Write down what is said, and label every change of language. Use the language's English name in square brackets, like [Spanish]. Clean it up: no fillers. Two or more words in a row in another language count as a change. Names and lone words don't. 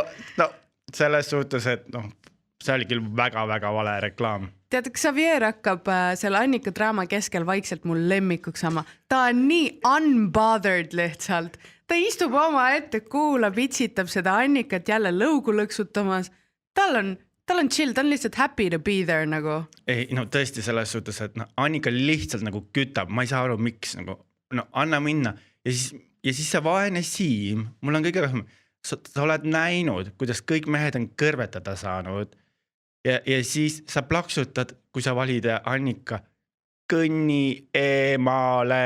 [Estonian] Selles suhtes, et see oli küll väga-väga vale reklaam. Tead, Xavier hakkab selle Annika draama keskel vaikselt mul lemmikuks sama. Ta on nii unbothered lihtsalt. Ta istub oma ette, kuulab, itsitab seda Annikat jälle lõugu lõksutamas. Tal on chill, ta on lihtsalt [English] happy to be there [Estonian] nagu. Ei, tõesti selles suhtes, et Annika lihtsalt nagu kütab, ma ei saa aru, miks nagu, anna minna. Ja siis see vaene Siim, mul on kõige rohkem, sa oled näinud, kuidas kõik mehed on kõrvetada saanud ja siis sa plaksutad, kui sa valid Annika kõnni eemale.